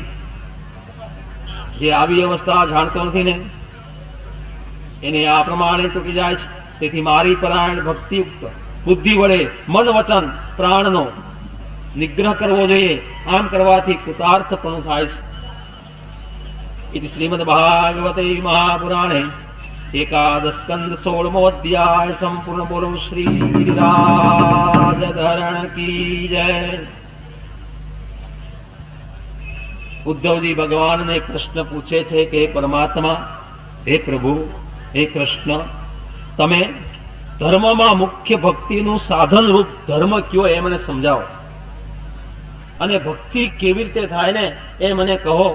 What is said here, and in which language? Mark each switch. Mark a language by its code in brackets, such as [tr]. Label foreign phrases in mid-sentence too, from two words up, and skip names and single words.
[gu] જે આવી અવસ્થા જાણતો નથી ને એને આ પ્રમાણે તૂટી જાય છે. તેથી મારી પરાયણ ભક્તિયુક્ત બુદ્ધિ વડે મન વચન પ્રાણનો નિગ્રહ કરવો જોઈએ. આમ કરવાથી કૃતાર્થ પણ થાય છે. [sa] इति श्रीमद्भागवते महापुराणे एकादश स्कंद 16मो अध्याय संपूर्ण [hi] बोलो श्री गिरिराजधरण की जय. [gu] ઉદ્ધવજી ભગવાનને પ્રશ્ન પૂછે છે કે પરમાત્મા, હે પ્રભુ, હે કૃષ્ણ, તમે ધર્મમાં મુખ્ય ભક્તિનું સાધન રૂપ ધર્મ કયો એ મને સમજાવો અને ભક્તિ કેવી રીતે થાય ને એ મને કહો.